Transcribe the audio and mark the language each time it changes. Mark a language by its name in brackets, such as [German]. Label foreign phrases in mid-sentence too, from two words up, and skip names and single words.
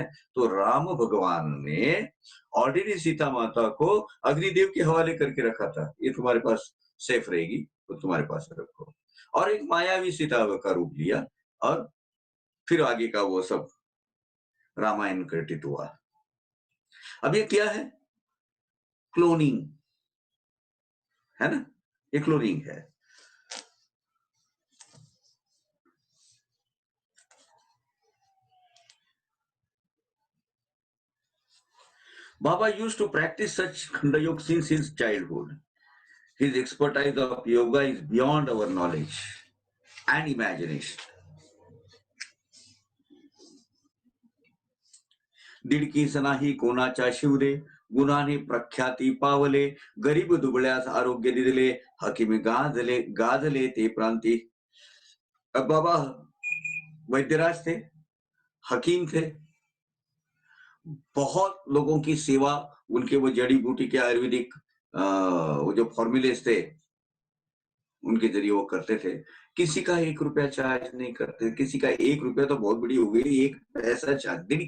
[Hindi] तो राम भगवान ने ऑलरेडी सीता माता को अग्निदेव के हवाले करके रखा था, ये तुम्हारे पास सेफ रहेगी तो तुम्हारे पास रखो. और एक मायावी सीता का रूप लिया और फिर आगे का वो सब रामायण घटित हुआ. अब ये क्या है? क्लोनिंग है ना, ये क्लोनिंग है. [English] Baba used to practice such Khanda Yoga since his childhood. His expertise of yoga is beyond our knowledge and imagination. [Marathi] दीडकी सनाही कोणाच्या शिवले, गुणाने प्रख्याती पावले, गरीब दुबळ्यास आरोग्य दिले, हकीमी गाजले ते प्रांती. [Hindi] अब बाबा वैद्यराज थे, हकीम थे, बहुत लोगों की सेवा, उनके वो जड़ी बूटी के आयुर्वेदिक वो जो फॉर्मुलेस थे उनके जरिए वो करते थे. किसी का 1 रुपया चार्ज नहीं करते, किसी का 1 रुपया तो बहुत बड़ी हो गई, 1 पैसा चार्ज.